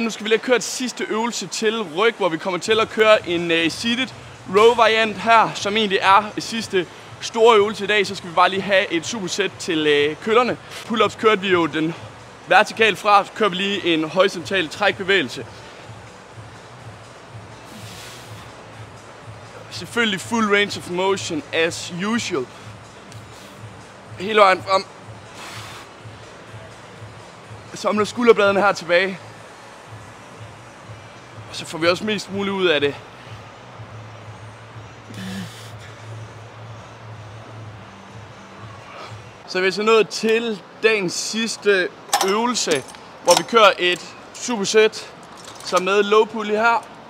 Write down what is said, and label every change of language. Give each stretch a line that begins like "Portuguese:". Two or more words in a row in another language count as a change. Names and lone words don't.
Danish: Nu skal vi lige køre et sidste øvelse til ryg, hvor vi kommer til at køre en
English: seated row
Danish: variant her, som egentlig er sidste store øvelse i dag. Så skal vi bare lige have et supersæt til køllerne. Pull-ups kørte vi jo den vertikalt fra, så kører vi lige en horisontal trækbevægelse. Selvfølgelig
English: full range of motion as usual.
Danish: Hele vejen frem. Samler skulderbladene her tilbage. Og så får vi også mest muligt ud af det. Så vi er så nået til dagens sidste øvelse, hvor vi kører et supersæt, så med
English: low pulley
Danish: her.